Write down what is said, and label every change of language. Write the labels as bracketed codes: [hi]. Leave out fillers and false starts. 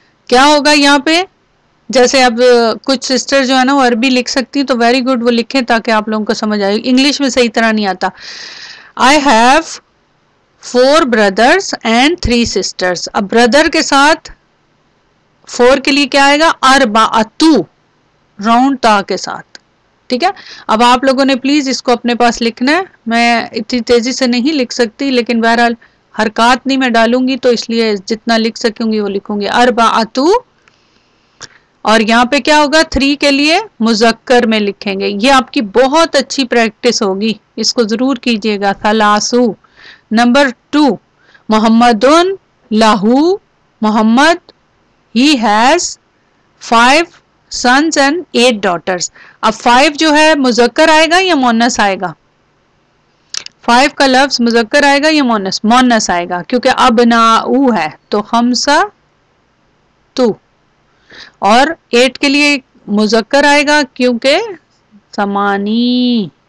[ur] کیا ہوگا یہاں پہ, جیسے اب کچھ سسٹر جو ہے نا وہ عربی لکھ سکتی تو ویری گڈ وہ لکھیں تاکہ آپ لوگوں کو سمجھ آئے. انگلش میں صحیح طرح نہیں آتا. [en] I have 4 brothers and 3 sisters. [ur] اب بردر کے ساتھ 4 کے لیے کیا آئے گا, اربعتو, راؤنڈ تا کے ساتھ. ٹھیک ہے, اب آپ لوگوں نے پلیز اس کو اپنے پاس لکھنا ہے. میں اتنی تیزی سے نہیں لکھ سکتی لیکن بہرحال حرکات نہیں میں ڈالوں گی تو اس لیے جتنا لکھ سکوں گی وہ لکھوں گی. اربعتو, اور یہاں پہ کیا ہوگا, 3 کے لیے مذکر میں لکھیں گے. یہ آپ کی بہت اچھی پریکٹس ہوگی, اس کو ضرور کیجئے گا. [ar] ثلاثو. [en] number 2 [ar] محمدن لہو, [en] Muhammad he has 5 sons and 8 daughters. [ur] اب 5 جو ہے مذکر آئے گا یا مؤنث آئے گا, 5 کا لفظ مذکر آئے گا یا مؤنث آئے گا, کیونکہ ابناؤ ہے تو خمسہ تو, اور 8 کے لیے مذکر آئے گا کیونکہ ثمانی.